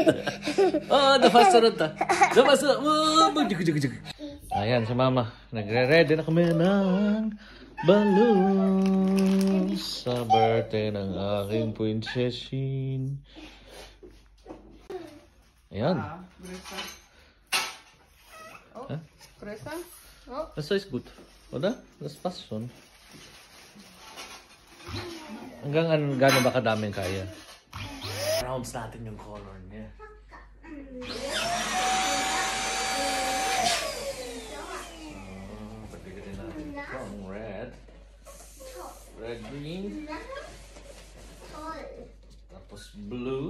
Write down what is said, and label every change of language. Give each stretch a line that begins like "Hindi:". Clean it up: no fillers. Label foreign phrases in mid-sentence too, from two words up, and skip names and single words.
Filipino: Oh, napasunod ta. Ayan, si mama. Nagre-ready na kami ng balloons sa birthday ng aking prinsesin. Ayan. Presa. Oh, Huh? presa. Oh.
German: Das ist gut, oder? Das passt schon.
Filipino: Hanggang gano'n ba kadaming kaya? Rounds natin yung color niya. Pagbigatin natin itong red. Red, green. Tapos blue.